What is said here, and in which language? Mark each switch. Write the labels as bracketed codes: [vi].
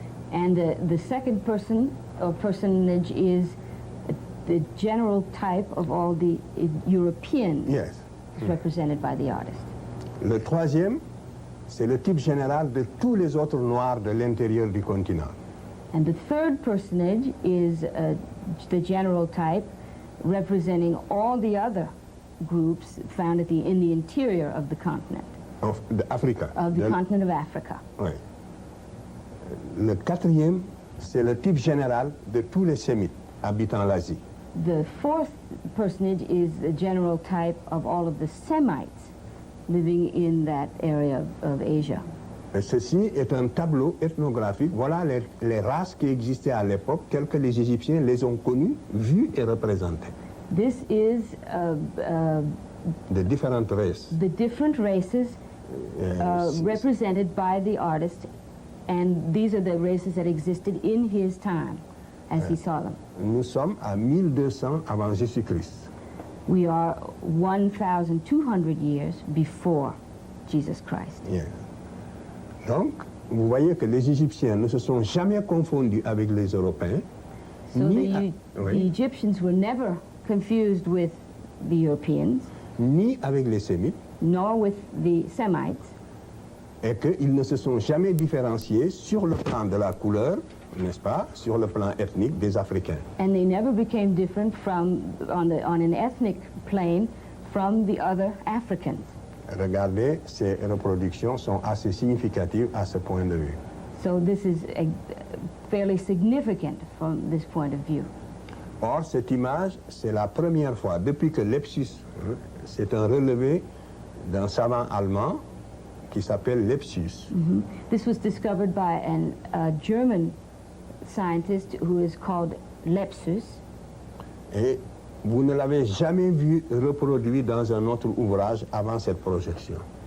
[en] And the second person or personage is the general type of all the Europeans. Yes. Represented by the artist. [fr] Le troisième, c'est le type général de tous les autres noirs de l'intérieur du continent. [en] And the third personage is the general type representing all the other groups found in the interior of the continent. Of the Africa. Of the continent of Africa. [fr] Oui. Le quatrième, c'est le type général de tous les Sémites habitant l'Asie. [en] The fourth personage is the general type of all of the Semites living in that area of Asia. [fr] Et ceci est un tableau ethnographique. Voilà les races qui existaient à l'époque, telles que les Égyptiens les ont connues, vues et représentées. [en] This is the different races. The different races represented by the artist, and these are the races that existed in his time. As he saw them. [fr] Nous sommes à 1200 avant Jésus-Christ. [en] We are 1,200 years before Jesus Christ. Yeah. [fr] Donc, vous voyez que les Égyptiens ne se sont jamais confondus avec les Européens. [en] The Egyptians were never confused with the Europeans. [fr] Ni avec les Sémites. [en] Nor with the Semites. [fr] Et qu'ils ne se sont jamais différenciés sur le plan de la couleur, n'est-ce pas, sur le plan ethnique des Africains. [en] And they never became different from on an ethnic plane from the other Africans. [fr] regardez, ces reproductions sont assez significatives à ce point de vue. [en] So this is fairly significant from this point of view. [fr] Or, cette image, c'est la première fois depuis que Lepsius, c'est un relevé d'un savant allemand qui s'appelle Lepsius. Mm-hmm. [en] This was discovered by a German scientist who is called Lepsius. [fr] Et vous ne l'avez jamais vu reproduit dans un autre ouvrage avant cette projection.